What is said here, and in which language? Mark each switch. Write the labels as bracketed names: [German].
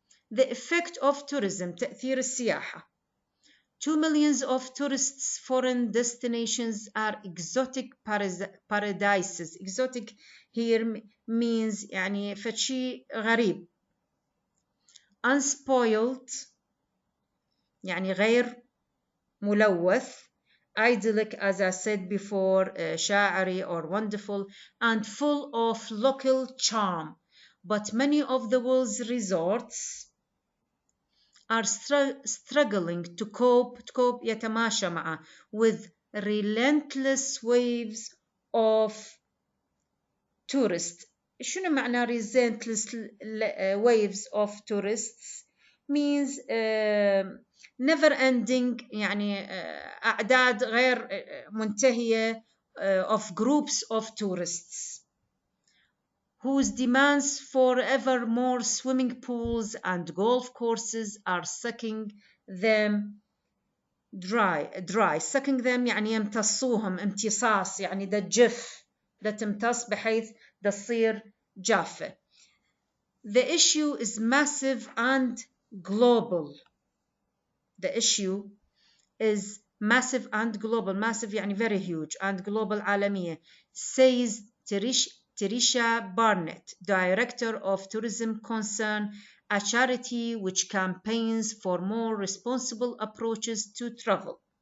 [English] The effect of tourism, [Arabic] تأثير السياحة. [English] 2 million of tourists' foreign destinations are exotic paradises. Exotic here means [Arabic] يعني فشي غريب. Unspoiled يعني غير ملوث. [English] idyllic, as I said before, [Arabic] شاعري [English] or wonderful, and full of local charm. But many of the world's resorts are struggling to cope [Arabic] يتماشى معه [English] with relentless waves of tourists. [Arabic] شنو معنى [English] relentless waves of tourists? Means never ending [Arabic] يعني أعداد غير منتهية [English] of groups of tourists whose demands for ever more swimming pools and golf courses are sucking them dry. sucking them [Arabic] يعني يمتصوهم امتصاص يعني ده جف ده تمتص بحيث ده تصير جافة. [English] The issue is massive and global. The issue is massive and global. Massive يعني very huge and global عالمية, says Teresha Barnett, Director of Tourism Concern, a charity which campaigns for more responsible approaches to travel.